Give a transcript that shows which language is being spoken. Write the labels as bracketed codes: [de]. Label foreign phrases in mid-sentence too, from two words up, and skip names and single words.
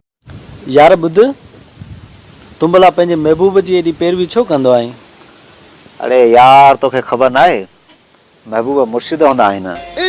[sd] यार ॿुध, तूं भला पंहिंजे महबूब जी एॾी पैरवी छो कंदो आहीं? [hi] अरे यार [sd] तो के [hi] खबर ना है महबूबा मुर्शिद होना है ना